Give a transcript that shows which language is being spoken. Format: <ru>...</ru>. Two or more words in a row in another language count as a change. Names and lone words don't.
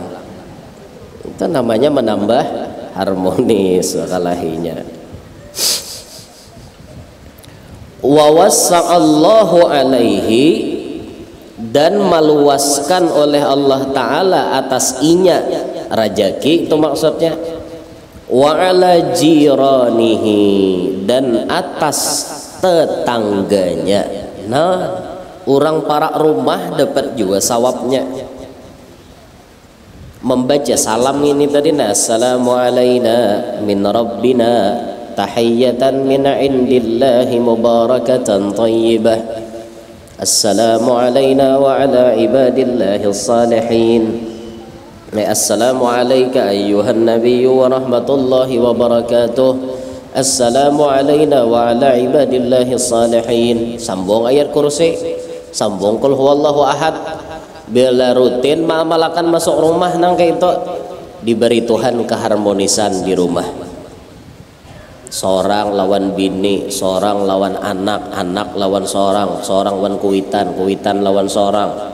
<bjn>Itu namanya menambah harmonis bakalahinya.</bjn> <ar>ووسع الله عليه,</ar> <bjn>dan meluaskan oleh Allah Ta'ala atas inya rajaki, itu maksudnya.</bjn> <ar>وعلى جيرانه,</ar> <bjn>dan atas tetangganya. Nah, orang para rumah dapat juga sawabnya. Membaca salam ini tadi,</bjn> <ar>السلام علينا من ربنا تحية من عند الله مباركة طيبة. السلام علينا وعلى عباد الله الصالحين. السلام عليك أيها النبي ورحمة الله وبركاته. السلام علينا وعلى عباد الله الصالحين.</ar> <bjn>Sambung ayat kursi, sambung</bjn> <ar>قل هو الله أحد.</ar> <bjn>Bila rutin mengamalkan masuk rumah nang kayak itu, diberi Tuhan keharmonisan di rumah. Seorang lawan bini, seorang lawan anak, anak lawan seorang, seorang lawan kuitan, kuitan lawan seorang.</bjn>